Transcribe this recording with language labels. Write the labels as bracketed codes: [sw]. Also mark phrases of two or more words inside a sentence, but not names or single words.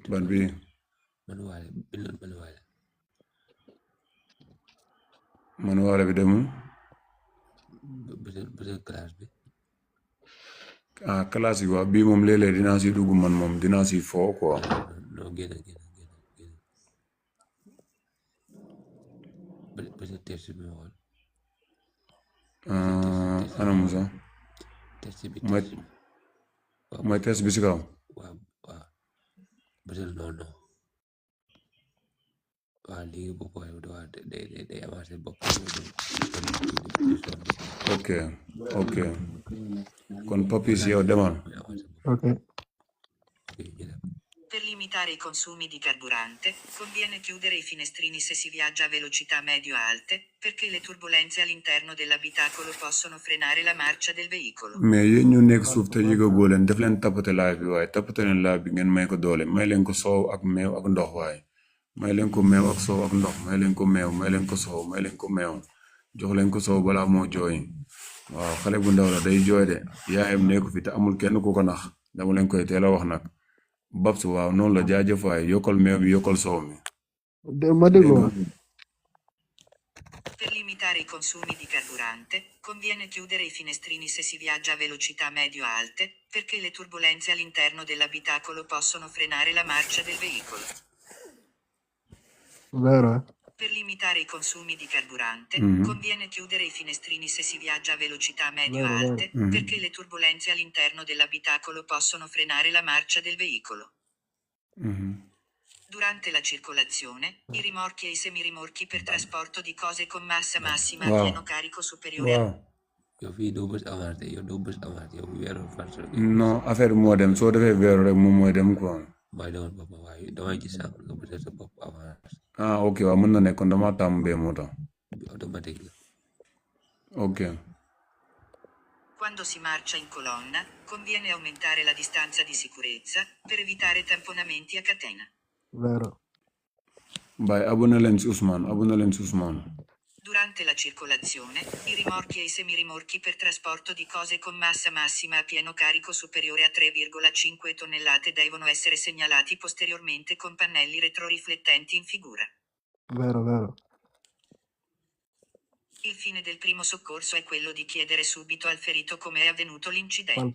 [wo] ban bi manuwaale bi demul pusal classe bi classe yi waaw bii moom léeg-léeg dinaa si dugg man moom dinaa si foo quoi. non génn peut-être test bi ma xool. ana Moussa. test bi mooy test bi si kaw. waaw peut-être non waaw léegi bu ko day avancé bopp. ok kon Papis yow demal. ok. [it] Per limitare i consumi di carburante, conviene chiudere i finestrini se si viaggia a velocità medio-alte, perché le turbulenze all'interno dell'abitacolo possono frenare la marcia del veicolo. [wo] mais yéen ñu nekk suuf te yëgagoo leen def leen tappate live bi waaye tappate leen live bi ngeen may ko doole may leen ko soow ak meew ak ndox waaye may leen ko meew ak soow ak ndox may leen ko meew may leen ko soow may leen ko meew jox leen ko soow balaa moo jooy waaw xale bu ndaw la day jooy de yaayam nekku fi te amul kenn ku ko nax dama leen koy teel a wax nag Babs waaw noonu la jaajëf waay yokkal meew bi yokkal soow mi. ma déglu. [it] Per limitare i consumi di carburante, conviene chiudere i finestrini se si viaggia a velocità medio-alte, perché le turbulenze all'interno dell'abitacolo possono frenare la marcia del veicolo. Vero, Per limitare i consumi di carburante, conviene chiudere i finestrini se si viaggia a velocità medio-alte, perché le turbulenze all'interno dell'abitacolo possono frenare la marcia del veicolo. Durante la circolazione, i rimorchi e i semirimorchi per trasporto di cose con massa massima a pieno carico superiore a... [wo] non affaire moo dem soo defee weeru rek moom mooy dem quoi. mooy demal boppam waaye damay gis sànq nga bëgg sa bopp avant ah ok waaw mën na ne kon dama tàmm bee moo tax bi automatique la. ok [it] Quando si marcia in colonna, conviene aumentare la distanza di sicurezza per evitare tamponamenti a catena. Vero. [wo] Baay abonné leen si Ousmane. [it] Durante la circolazione, i rimorchi e i semirimorchi per trasporto di cose con massa massima a pieno carico superiore a 3,5 tonnellate devono essere segnalati posteriormente con pannelli retroriflettenti in figura. Vero. Il fine del primo soccorso è quello di chiedere subito al ferito come è avvenuto l'incidente.